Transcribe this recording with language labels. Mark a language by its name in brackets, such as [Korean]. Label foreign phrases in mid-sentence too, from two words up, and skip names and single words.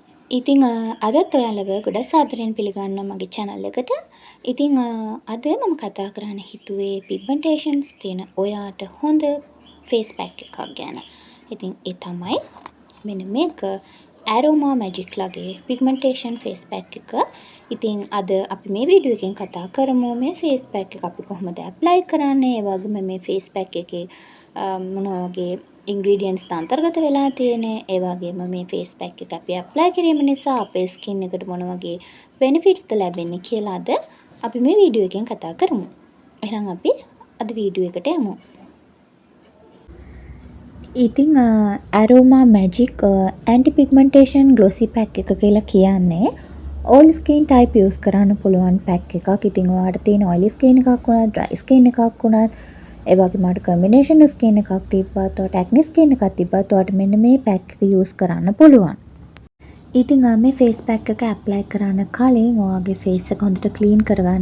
[Sinhala] ඉතින් අදත් ඔයාලව ගොඩක් සාදරයෙන් පිළිගන්නවා මගේ channel එකට. ඉතින් අද මම කතා කරන්න හිතුවේ pigmentations තියෙන ඔයාට හොඳ [English] face pack [Sinhala] එකක් ගැන. ඉතින් ඒ තමයි මෙන්න මේක Aroma Magic ලගේ [English] pigmentation face pack [Sinhala] එක. ඉතින් අද අපි මේ වීඩියෝ එකෙන් කතා කරමු මේ [English] face pack [Sinhala] එක අපි කොහොමද apply කරන්නේ, ඒ වගේම මේ [English] face pack [Sinhala] එකේ මොන වගේ ingredients අන්තර්ගත වෙලා තියෙන්නේ, ඒ වගේම මේ [English] face pack [Sinhala] එක අපි apply කිරීම නිසා අපේ skin එකට මොන වගේ benefits ද ලැබෙන්නේ කියලා අද අපි මේ වීඩියෝ එකෙන් කතා කරමු. එහෙනම් අපි අද වීඩියෝ එකට යමු. ඉතින් Aroma Magic [English] anti pigmentation glossy pack [Sinhala] එක කියලා කියන්නේ [English] all skin type use [Sinhala] කරන්න පුළුවන් pack එකක්. ඉතින් ඔයාලට තියෙන [English] oily skin [Sinhala] එකක් වුණත් [English] dry skin [Sinhala] එකක් වුණත් ඒ වගේම අර [English] combination skin [Sinhala] එකක් තිබ්බත් ඔයාලට [English] acne skin [Sinhala] එකක් තිබ්බත් ඔයාලට මෙන්න මේ pack එක use කරන්න පුළුවන්. ඉතින් මේ [English] face pack [Sinhala] එක apply කරන්න කලින් ඔයාගේ face එක හොඳට clean කරගන්න.